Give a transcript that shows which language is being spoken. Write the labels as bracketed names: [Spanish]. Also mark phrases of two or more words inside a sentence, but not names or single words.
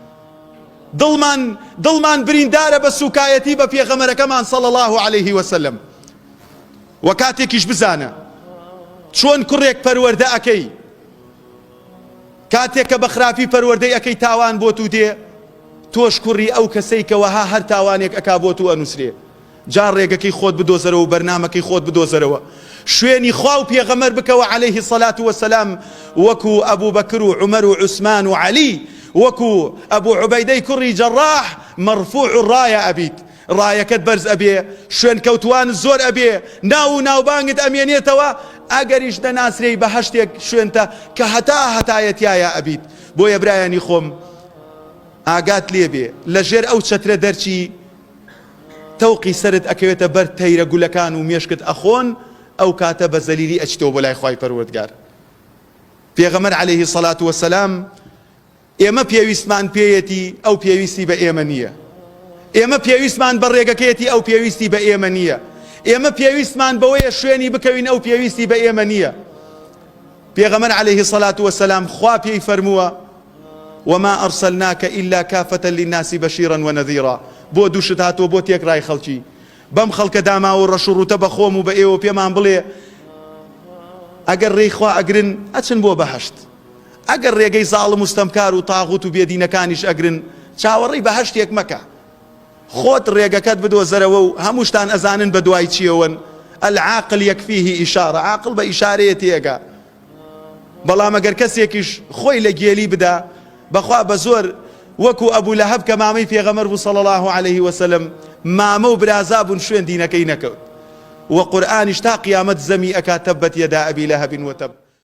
[Central Kurdish] دڵمان بریندارە بە سوکایەتی بە پێغەمبەرەکەمان [Arabic] صلی الله عليه وسلم [Central Kurdish] و کاتێکیش بزانە چۆن کوڕێک پەروەردە ئەکەی کاتێک کە بە خراپی پەروەردەی ئەەکەی تاوان بۆت و دێ تۆش کوڕی ئەو کەسەی کەوەها هەر تاوانێک ئەکا بۆت و ئەنووسرێ جار ڕێگەکەی خۆت بدۆزەرەوە و بەرنامەکەی خۆت بدۆزەرەوە شوێنی خوا و پێغەمبەر بکەوە [Arabic] عليه الصلاة والسلام [Central Kurdish] وەکو ئەبوو بەکر و عومەر و عوسمان و عەلی وەکو ئەبوو عوبەیدەی کوڕی جەڕاح مەرفوع ڕایە ئەبیت ڕایەکەت بەرز ئەبێ شوێن کەوتوان زۆر ئەبێ ناو و ناوبانگت ئەمێنێتەوە ئەگەریش دەناسرێی بە هەشتێک شوێنتە کە هەتایەتیایە ئەبیت بۆیە برایانی خۆم ئاگات لێبێ لە ژێر ئەو چەترە دەرچی تەوقی سەرت ئەکەوێتە بەر تەیرە گولەکان و مێشکت ئەخۆن ئەو کاتە بە زەلیلی ئەچیتەوە بۆ لای خوای پەروەردگار پێغەمبەر [Arabic] عليه الصلاة والسلام [Central Kurdish] ئێمە پێویستمان پێیەتی ئەو پێویستی بە ئێمە نییە ئێمە پێویستمان بە ڕێگەکەیەتی ئەو پێویستی بە ئێمە نییە ئێمە پێویستمان بەوەیە شوێنی بکەوین ئەو پێویستی بە ئێمە نییە پێغەمبەر [Arabic] عليه الصلاة والسلام [Central Kurdish] خوا پێی فەرمووە [Arabic] وما أرسلناك إلا كافة للناس بشيرا ونذيرا [Central Kurdish] بۆ دووشت هاتۆ بۆ تێکڕای خەڵکی بەم خەڵکە داما و ڕەش و ڕوتە بە خۆم و بە ئێوە پێمان بڵێ ئەگەر ڕێی خوا ئەگرن ئەچن بۆ بەهەشت ئەگەر ڕێگەی زاڵم و ستەمکار و تاغوت و بێدینەکانیش ئەگرن چاوەڕێی بەهەشتێک مەکە خۆت ڕێگەکەت بدۆزەرەوە و هەمووشتان ئەزانن بە دوای چیەوەن [Arabic] العاقل يكفيه إشارة [Central Kurdish] عاقل بە ئیشارەیە تێگا بەڵام ئەگەر کەسێکیش خۆی لە گێلی بدا بەخوا بە زۆر وەکو ئەبوو لەهەب کە مامەی پێغەمبەر بوو [Arabic] صلی الله عليه وسلم [Central Kurdish] مامە و برازا بوون شوێن دینەکەی نەکەوت و قورئانیش تا قیامەت زەمی ئەکا [Arabic] تەبەت یەدا ئەبی لەهەب وتەب